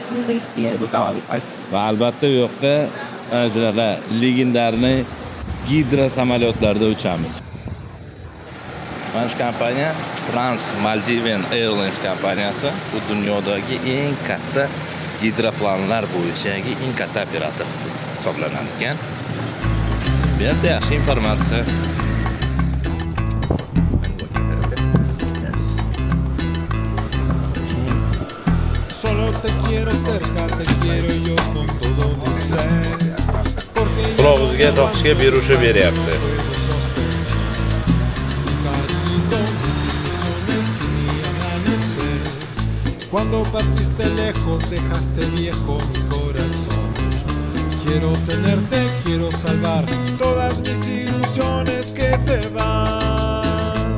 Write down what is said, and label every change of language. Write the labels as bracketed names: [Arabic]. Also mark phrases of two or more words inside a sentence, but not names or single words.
[Uzbek] Va albatta bu yoqda shunaqa legendarniy gidro samolyotlarda uchamiz. Mana shu kompaniya Trans Maldivian Airlines kompaniyasi, bu dunyodagi eng katta gidroplanlar bo'yichagi eng katta operator hisoblanadi ekan. Bu yerda yaxshi informatsiya. [Spanish] Solo te quiero cerca, te quiero yo con todo mi ser. [Uzbek] Qulog'ingizga toqishga beruvchi beryapti. [Spanish] Cuando partiste lejos, dejaste viejo mi corazón. Quiero tenerte, quiero salvar todas mis ilusiones que se van.